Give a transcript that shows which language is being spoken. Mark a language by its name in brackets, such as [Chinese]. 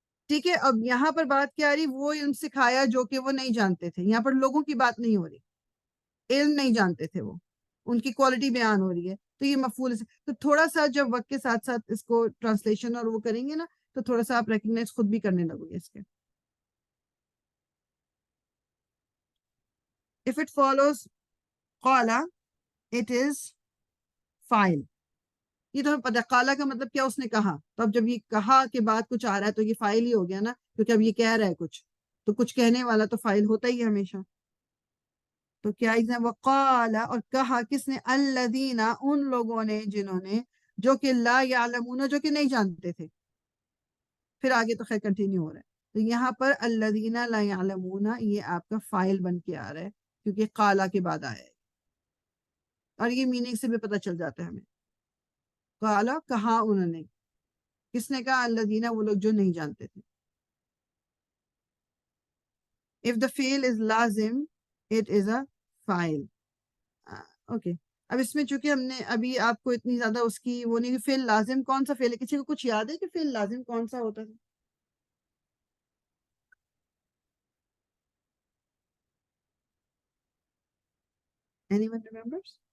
[Urdu] ٹھیک ہے, اب یہاں پر بات کیا آ رہی, وہ علم سکھایا جو کہ وہ نہیں جانتے تھے. یہاں پر لوگوں کی بات نہیں ہو رہی, علم نہیں جانتے تھے وہ, ان کی کوالٹی بیان ہو رہی ہے. تو یہ مفعول سے, تو تھوڑا سا جب وقت کے ساتھ ساتھ اس کو ٹرانسلیشن اور وہ کریں گے نا, تو تھوڑا سا آپ ریکگنائز خود بھی کرنے لگو گے اس کے. [English] If it follows قالا, it is فاعل. [Urdu] یہ تو ہمیں پتہ ہے قالا کا مطلب کیا, اس نے کہا. تو اب جب یہ کہا کے بعد کچھ آ رہا ہے تو یہ فاعل ہی ہو گیا نا, کیونکہ اب یہ کہہ رہا ہے کچھ, تو کچھ کہنے والا تو فاعل ہوتا ہی ہے ہمیشہ. تو کیا ایگزام, وقالا, اور کہا کس نے, الذین, ان لوگوں نے جنہوں نے, جو کہ لا یعلمون, جو کہ نہیں جانتے تھے. پھر آگے تو خیر کنٹینیو ہو رہا ہے. تو یہاں پر الذین لا یعلمون یہ آپ کا فاعل بن کے آ رہا ہے, کیونکہ قالا کے بعد آیا ہے, اور یہ میننگ سے بھی پتہ چل جاتا ہے ہمیں. قالا, کہا انہوں نے, کس نے کہا, الذین, وہ لوگ جو نہیں جانتے تھے. [English] If the fi'l is لازم, it is a فاعل. [Urdu] اوکے, اب اس میں چونکہ ہم نے ابھی آپ کو اتنی زیادہ اس کی وہ نہیں, فعل لازم کون سا فعل ہے, کسی کو کچھ یاد ہے کہ فعل لازم کون سا ہوتا تھا؟ [English] Anyone remembers?